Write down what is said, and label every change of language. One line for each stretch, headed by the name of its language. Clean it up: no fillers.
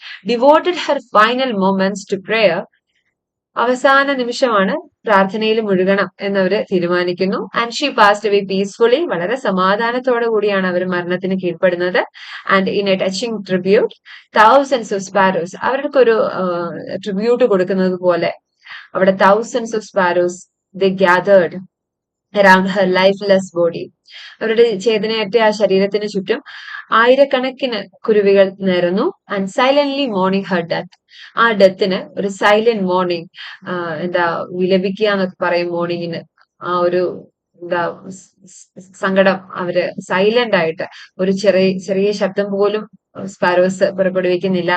English: Devoted her final moments to prayer.
Malayalam: അവസാന നിമിഷമാണ്, പ്രാർത്ഥനയിൽ മുഴുകണം എന്നവര് തീരുമാനിക്കുന്നു.
English: And she passed away peacefully.
Malayalam: വളരെ സമാധാനത്തോടു കൂടിയാണ് അവർ മരണത്തിന് കീഴ്പ്പെടുന്നത്.
English: and in a touching tribute, thousands of sparrows,
Malayalam: അവർക്കൊരു ട്രിബ്യൂട്ട് കൊടുക്കുന്നത് പോലെ അവിടെ
English: Thousands of sparrows they gathered around her lifeless body.
Malayalam: അവരുടെ ചേതനയറ്റ ആ ശരീരത്തിന് ചുറ്റും ആയിരക്കണക്കിന് കുരുവികൾ നിരന്നു
English: And silently mourning her death.
Malayalam: ആ ഡെത്തിന് ഒരു സൈലന്റ് മോർണിംഗ്, എന്താ വിലപിക്കുക എന്നൊക്കെ പറയും മോർണിംഗിന്. ആ ഒരു എന്താ സങ്കടം അവര് സൈലന്റ് ആയിട്ട് ഒരു ചെറിയ ചെറിയ ശബ്ദം പോലും സ്പാരോസ് പുറപ്പെടുവിക്കുന്നില്ല.